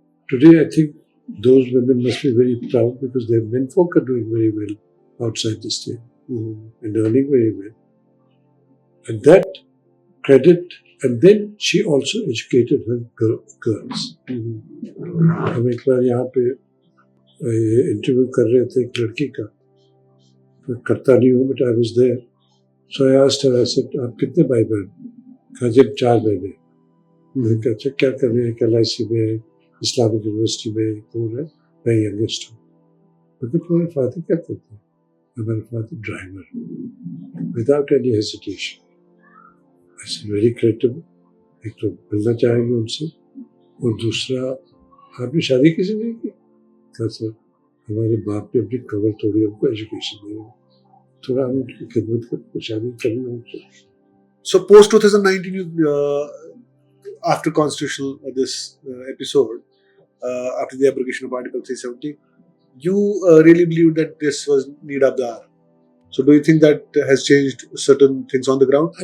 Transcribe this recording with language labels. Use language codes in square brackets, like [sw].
[en] Today I think those women must be very proud because their men folk are doing very well outside the state and earning very well. And that credit, and then she also educated her girls. [ur] ہم ایک بار یہاں پہ interview کر رہے تھے ایک لڑکی کا, میں کرتا نہیں ہوں, [en] But I was there. So I asked her, I said [ur] آپ کتنے بھائی بہن؟ کہا جب 4 بہنیں. میں نے کہا اچھا کیا کر رہے ہیں؟ کہ LIC میں, اسلامک یونیورسٹی میں, کون ہے؟ میں ینگسٹ ہوں. لیکن تمہارے فادر کیا کرتے ہیں؟ ہمارے father driver, [en] Without any hesitation. [ur] ایسے [en] Very credible. [ur] ایک تو ملنا چاہیں گے ان سے, اور دوسرا آپ نے شادی کسی نہیں کی؟ کہا سر ہمارے باپ نے اپنی کمر توڑی, ہم کو ایجوکیشن دے, تھوڑا ہم ان کی خدمت کر شادی کرنی ہو. [en] So post 2019, after constitutional this episode, after the abrogation of Article 370, you really believe that this was need of the hour. So do you think that has changed certain things on the ground?